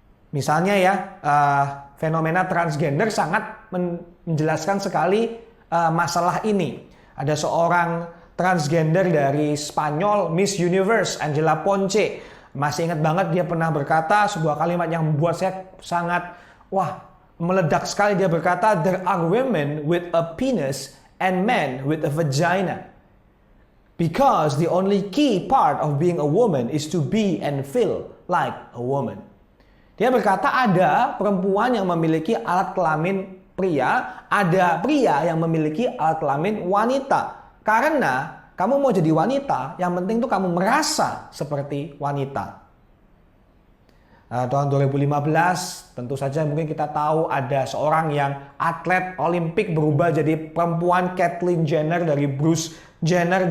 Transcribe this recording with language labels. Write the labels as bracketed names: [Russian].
[Indonesian] Misalnya ya, fenomena transgender sangat menjelaskan sekali masalah ini. Ada seorang transgender dari Spanyol, Miss Universe, Angela Ponce. Masih ingat banget dia pernah berkata sebuah kalimat yang membuat saya sangat meledak sekali. Dia berkata, [English] "There are women with a penis and men with a vagina. Because the only key part of being a woman is to be and feel like a woman." [Indonesian] Dia berkata ada perempuan yang memiliki alat kelamin pria, ada pria yang memiliki alat kelamin wanita. Karena kamu mau jadi wanita, yang penting tuh kamu merasa seperti wanita. Tahun 2015, tentu saja mungkin kita tahu ada seorang yang atlet Olimpik berubah jadi perempuan, Caitlyn Jenner dari Bruce Jenner.